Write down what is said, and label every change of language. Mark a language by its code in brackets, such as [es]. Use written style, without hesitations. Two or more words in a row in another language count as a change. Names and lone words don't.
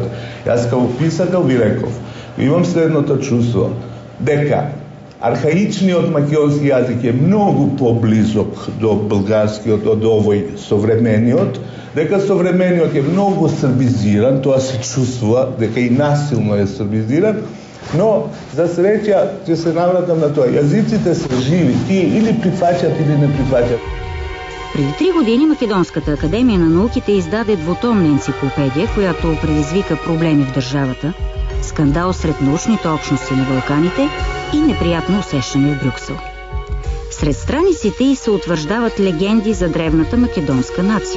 [mk] Јас како писател ви реков, имам следното чувство, дека архаичниот македонски јазик е многу поблизок до бугарскиот од овој современиот, дека современиот е многу србизиран, тоа се чувствува, дека и насилно е србизиран, но за среќа ќе се навратам на тоа. Јазиците се живи, тие или прифаќат или не прифаќат. [bg] Преди 3 години Македонската академия на науките издаде двутомна енциклопедия, която предизвика проблеми в държавата, скандал сред научните общности на Балканите и неприятно усещане в Брюксел. Сред страниците й се утвърждават легенди за древната македонска нация.